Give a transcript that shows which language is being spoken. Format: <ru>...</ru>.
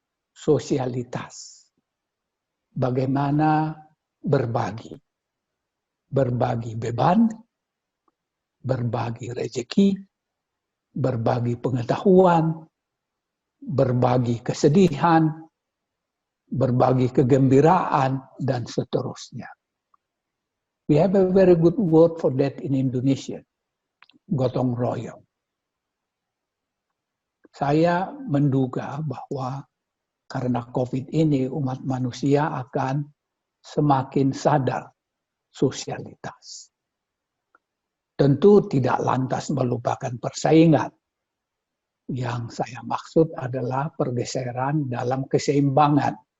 <id>Sosialitas. Bagaimana berbagi. Berbagi beban, berbagi rezeki, berbagi pengetahuan, berbagi kesedihan, berbagi kegembiraan, dan seterusnya.</id> <en>We have a very good word for that in Indonesia.</en> <id>Gotong royong. Saya menduga bahwa karena COVID ini umat manusia akan semakin sadar sosialitas. Tentu tidak lantas melupakan persaingan. Yang saya maksud adalah pergeseran dalam keseimbangan.</id>